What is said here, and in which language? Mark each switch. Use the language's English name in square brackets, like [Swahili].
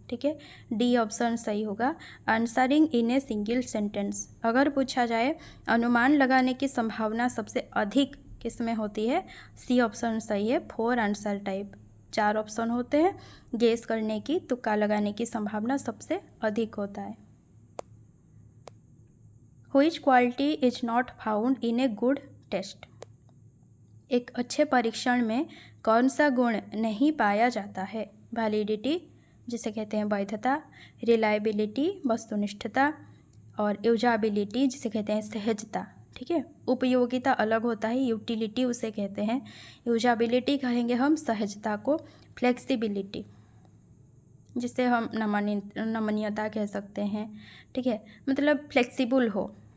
[Hindi] ठीक है, D option सही होगा, [English] Answering in a single sentence. [Hindi] अगर पूछा जाए अनुमान लगाने की संभावना सबसे अधिक किस में होती है? सी ऑप्शन सही है, [English] Four answer type. [Hindi] 4 ऑप्शन होते हैं, गेस करने की, तुक्का लगाने की संभावना सबसे अधिक होता है। [English] Which quality is not found in a good test? [Hindi] एक अच्छे परीक्षण में कौन सा गुण नहीं पाया जाता है? वैलिडिटी जिसे कहते हैं वैधता, रिलायबिलिटी वस्तुनिष्ठता, और यूजाबिलिटी जिसे कहते हैं सहजता। ठीक है, उपयोगिता अलग होता है, यूटिलिटी उसे कहते हैं, यूजाबिलिटी कहेंगे हम सहजता को, फ्लेक्सिबिलिटी जिसे हम नमनीयता कह सकते हैं। ठीक है, मतलब फ्लेक्सिबल हो,